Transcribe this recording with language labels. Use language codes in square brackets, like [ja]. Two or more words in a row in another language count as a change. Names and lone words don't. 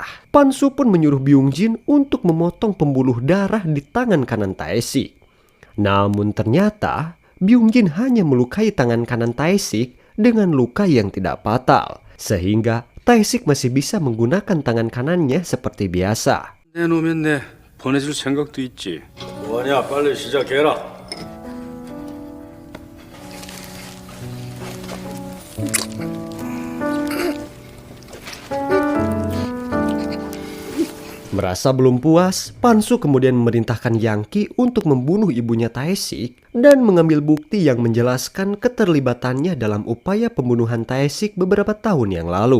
[id] Pan-su pun menyuruh Byung-jin untuk memotong pembuluh darah di tangan kanan Tae-sik. Namun ternyata Byung-jin hanya melukai tangan kanan Tae-sik dengan luka yang tidak fatal, sehingga Tae-sik masih bisa menggunakan tangan kanannya seperti biasa. [ko] 내놓으면 내 보내줄 생각도 있지. 뭐하냐, 빨리 시작해라. [id] Merasa belum puas, Pan-su kemudian memerintahkan Yang-ki untuk membunuh ibunya Tae-sik dan mengambil bukti yang menjelaskan keterlibatannya dalam upaya pembunuhan Tae-sik beberapa tahun yang lalu.